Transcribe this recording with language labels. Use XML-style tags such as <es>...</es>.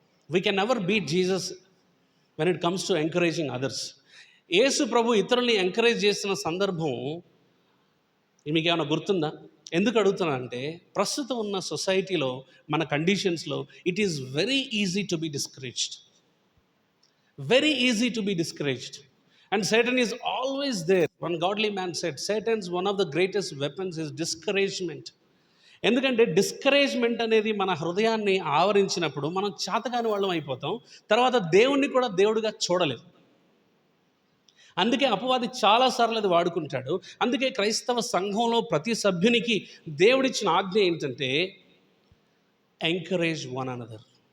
<en>We can never beat Jesus when it comes to encouraging others.</en> <te>యేసు ప్రభు ఇతరుల్ని encourage చేసిన సందర్భం మీకు ఏమైనా గుర్తుందా? ఎందుకు అడుగుతున్నా అంటే, ప్రస్తుతం ఉన్న సొసైటీలో, మన కండిషన్స్లో</te> <en>It is very easy to be discouraged. Very easy to be discouraged. And Satan is always there. One godly man said, Satan's one of the greatest weapons is discouragement.</en> <te>ఎందుకంటే డిస్కరేజ్మెంట్ అనేది మన హృదయాన్ని ఆవరించినప్పుడు మనం చేతకాని వాళ్ళం అయిపోతాం. తర్వాత దేవుణ్ణి కూడా దేవుడిగా చూడలేదు. అందుకే అపవాది చాలాసార్లు అది వాడుకుంటాడు. అందుకే క్రైస్తవ సంఘంలో ప్రతి సభ్యునికి దేవుడిచ్చిన ఆజ్ఞ ఏంటంటే</te> <en>Encourage one another.</en>